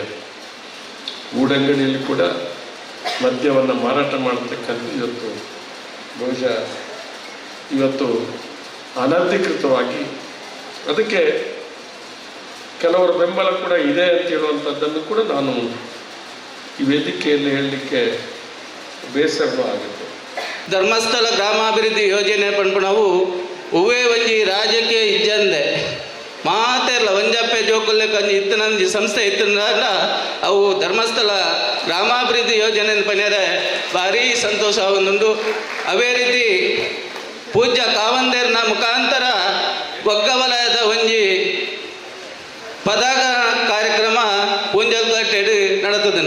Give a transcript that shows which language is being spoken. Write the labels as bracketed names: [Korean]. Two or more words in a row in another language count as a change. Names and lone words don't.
[Kannada] ಗೂಡಂಗಡಿಯಲ್ಲಿ ಕೂಡ ಮದ್ಯವನ್ನು ಮಾರಾಟ ಮಾಡತಕ್ಕಂಥ ಇವತ್ತು ಅನಧಿಕೃತವಾಗಿ ಅದಕ್ಕೆ ಕೆಲವರ ಬೆಂಬಲ ಕೂಡ ಇದೆ ಅಂತ ಹೇಳುವಂಥದ್ದನ್ನು ಕೂಡ ನಾನು ಈ ವೇದಿಕೆಯಲ್ಲಿ ಹೇಳಲಿಕ್ಕೆ ಬೇಸರ ಆಗುತ್ತೆ. [Tulu] ಧರ್ಮಸ್ಥಳ ಗ್ರಾಮಾಭಿವೃದ್ಧಿ ಯೋಜನೆ ಪಂಪಣವು ಉವೇ ಒಂಜಿ ರಾಜ್ಯಕ್ಕೆ ಇಜ್ಜಂದೆ ಮಾತೆಲ್ಲ ಒಂಜಪ್ಪೆ ಜೋಕುಲ್ಲೆ ಕಂಜಿ ಇತ್ತನಂಜಿ ಸಂಸ್ಥೆ ಇತ್ತಂದ ಅವು ಧರ್ಮಸ್ಥಳ ಗ್ರಾಮಾಭಿವೃದ್ಧಿ ಯೋಜನೆ ಪನ್ಯರೆ ಭಾರಿ ಸಂತೋಷ ಒಂದುಂಡು. ಅವೇ ರೀತಿ ಪೂಜ್ಯ ಕಾವಂದೇರ್ನ ಮುಖಾಂತರ ಒಗ್ಗ ವಲಯದ ಒಂಜಿ ಪದಾಗ ಕಾರ್ಯಕ್ರಮ ಪೂಂಜಲ್ ಕಟ್ಟೆಡು ನಡತದನು.